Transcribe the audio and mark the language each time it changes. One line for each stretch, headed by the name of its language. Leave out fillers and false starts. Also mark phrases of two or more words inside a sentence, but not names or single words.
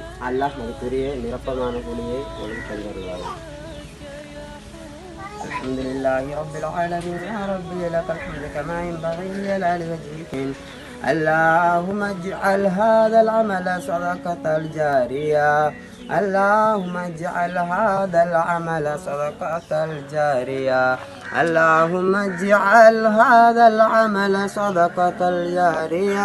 Tamil: அல்லாஹ் மிகப்பெரிய நிரப்பமான கூலியை உங்களுக்கு தந்துருவார்கள்.
Arabic: الحمد لله رب العالمين. يا ربي لك الحمد كما ينبغي لجلال وجهك. اللهم اجعل هذا العمل صدقة الجارية. اللهم اجعل هذا العمل صدقة الجارية. اللهم اجعل هذا العمل صدقة الجارية.